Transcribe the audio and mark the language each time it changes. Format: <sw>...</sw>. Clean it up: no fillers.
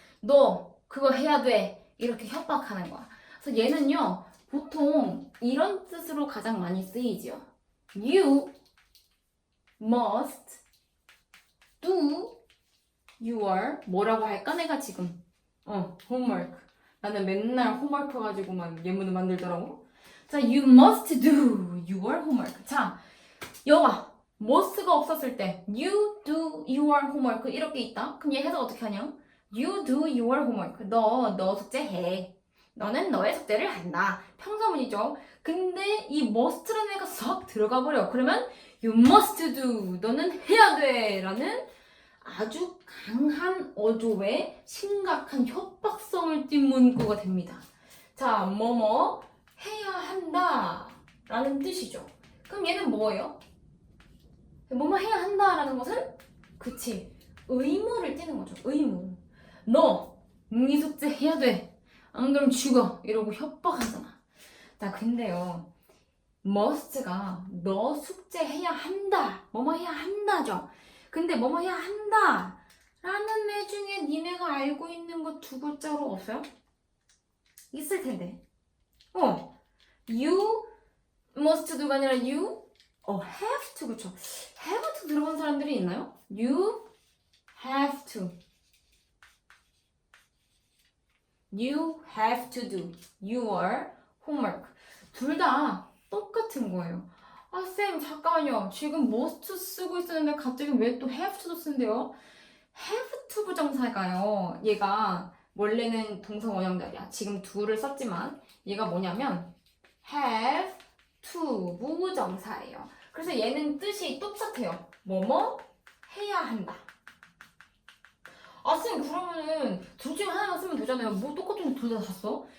<ko>너 그거 해야 돼. 이렇게 협박하는 거야. 그래서 얘는요 보통 이런 뜻으로 가장 많이 쓰이죠.</ko> <en>You must do your</en> <ko>뭐라고 할까 내가 지금 homework. 나는 맨날 홈워크 가지고만 예문을 만들더라고.</ko> <en>자, you must do your homework.</en> <ko>자, 여가 must가 없었을 때</ko> <en>you do your homework</en> <ko>이렇게 있다. 그럼 얘 해석 어떻게 하냐?</ko> <en>You do your homework.</en> <ko>너 숙제해. 너는 너의 숙제를 한다. 평서문이죠. 근데 이 must라는 애가 싹 들어가 버려. 그러면</ko> <en>you must do.</en> <ko>너는 해야 돼. 라는 아주 강한 어조의 심각한 협박성을 띤 문구가 됩니다. 자, 뭐뭐 해야 한다 라는 뜻이죠. 그럼 얘는 뭐예요? 뭐뭐 해야 한다 라는 것은 그치, 의무를 띠는 거죠. 의무. 너, 네 숙제 해야 돼. 안 그러면 죽어. 이러고 협박하잖아. 자, 근데요, must가 너 숙제 해야 한다. 뭐뭐 해야 한다죠. 근데 뭐뭐 해야 한다 라는 애 중에 니네가 알고 있는 거 두 글자로 없어요? 있을 텐데.</ko> <en>You must do가</en> <ko>아니라</ko> <en>you have to.</en> <ko>그쵸? have to 들어본 사람들이 있나요?</ko> <en>You have to. You have to do your homework.</en> <ko>둘 다 똑같은 거예요. 아, 쌤, 잠깐만요. 지금 must 쓰고 있었는데 갑자기 왜 또 have to 쓴대요? have to 부정사가요. 얘가 원래는 동사 원형들이야. 지금 do를 썼지만 얘가 뭐냐면 have to 부정사예요. 그래서 얘는 뜻이 똑같아요. 뭐뭐 해야 한다. 아, 쌤, 그러면은 둘 중에 하나만 쓰면 되잖아요. 뭐 똑같은데 둘 다 샀어?</ko>